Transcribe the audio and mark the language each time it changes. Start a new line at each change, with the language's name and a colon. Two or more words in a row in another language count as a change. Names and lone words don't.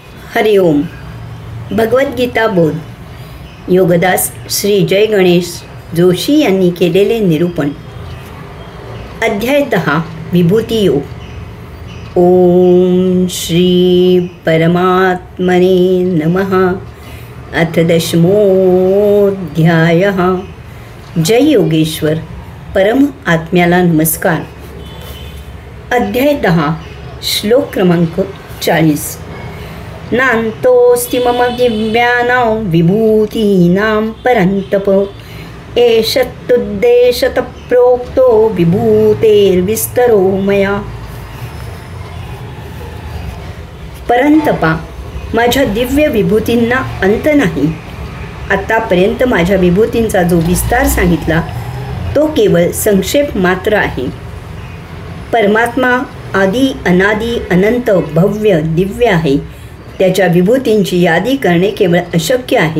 Marathi: हरिओम. भगवद्गीता बोध योगदास श्री जय गणेश जोशी यांनी केलेले निरूपण. अध्याय 10 विभूती योग.
Sanskrit: ओम श्री परमात्मने नमः. अथ 10मोऽध्यायः.
Marathi: जय योगेश्वर परम आत्म्याला नमस्कार. अध्याय 10 श्लोक क्रमांक 40.
Sanskrit: नान्तोऽस्ति मम दिव्यानां विभूतीनां परन्तप एषत्तुद्देशतः प्रोक्तो विभूतेर्विस्तरो मया.
Marathi: परंतपा, माझ्या दिव्य विभूतींना अंत नाही. आतापर्यंत माझ्या विभूतींचा जो विस्तार सांगितला तो केवळ संक्षेप मात्र आहे. परमात्मा आदी अनादी अनंत भव्य दिव्य आहे. त्याच्या विभूतींची यादी करणे केवळ अशक्य आहे.